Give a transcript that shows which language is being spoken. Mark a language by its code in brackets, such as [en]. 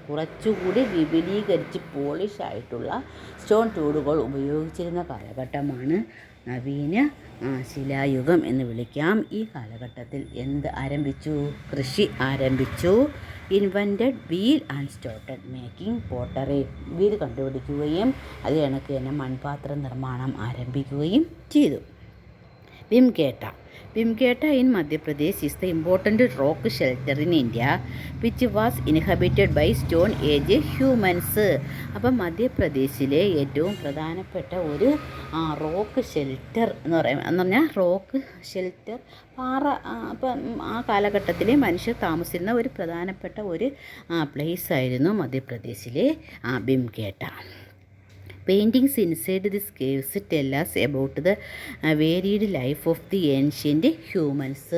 [ml] കുറച്ചുകൂടി വിപുലീകരിച്ച് പോളിഷ് ആയിട്ടുള്ള സ്റ്റോൺ ടൂളുകൾ ഉപയോഗിച്ചിരുന്ന കാലഘട്ടമാണ് നവീന ശിലായുഗം എന്ന് വിളിക്കാം. ഈ കാലഘട്ടത്തിൽ എന്ത് ആരംഭിച്ചു? കൃഷി ആരംഭിച്ചു. [en] Invented wheel and started making pottery. [ml] Wheel കണ്ടുപിടിക്കുകയും അത് കണക്ക് തന്നെ മൺപാത്ര നിർമ്മാണം ആരംഭിക്കുകയും ചെയ്തു. [en] Bhimketa in Madhya Pradesh is the important rock shelter in India which was inhabited by Stone Age humans. [ml] അപ്പം മധ്യപ്രദേശിലെ ഏറ്റവും പ്രധാനപ്പെട്ട ഒരു റോക്ക് ഷെൽട്ടർ എന്ന് പറഞ്ഞാൽ റോക്ക് ഷെൽട്ടർ പാറ. അപ്പം ആ കാലഘട്ടത്തിലെ മനുഷ്യർ താമസിക്കുന്ന ഒരു പ്രധാനപ്പെട്ട ഒരു പ്ലേസ് ആയിരുന്നു മധ്യപ്രദേശിലെ ബിംകേട്ട. [en] Paintings inside this caves tell us about the varied life of the ancient humans.